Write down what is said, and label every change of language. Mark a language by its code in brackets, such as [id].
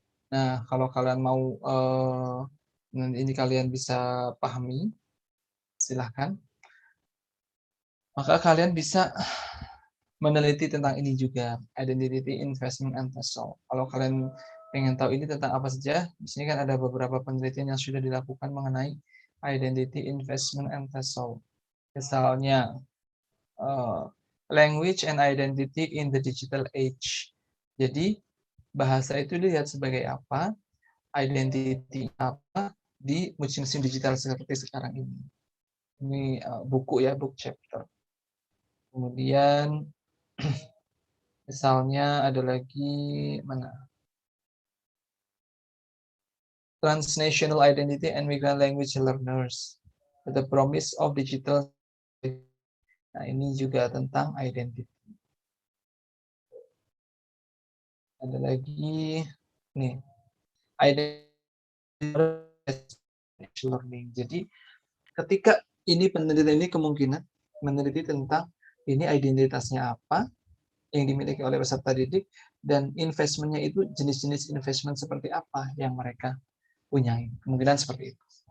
[id] Nah, kalau kalian mau ini kalian bisa pahami, silahkan. Maka kalian bisa meneliti tentang ini juga, [en] identity, investment, and result. [id] Kalau kalian pengen tahu ini tentang apa saja, di sini kan ada beberapa penelitian yang sudah dilakukan mengenai [en] identity, investment, and TESOL. [id] Misalnya, [en] language and identity in the digital age. [id] Jadi, bahasa itu dilihat sebagai apa, identity apa di musim-musim digital seperti sekarang ini. Ini buku ya, book chapter. Kemudian, misalnya ada lagi mana? [en] Transnational identity and migrant language learners. The promise of digital. [id] Nah, ini juga tentang identity. Ada lagi nih, identity learning. Jadi ketika ini penelitian ini kemungkinan meneliti tentang ini identitasnya apa yang dimiliki oleh peserta didik dan investmentnya itu jenis-jenis investment seperti apa yang mereka punyai. Kemungkinan seperti itu.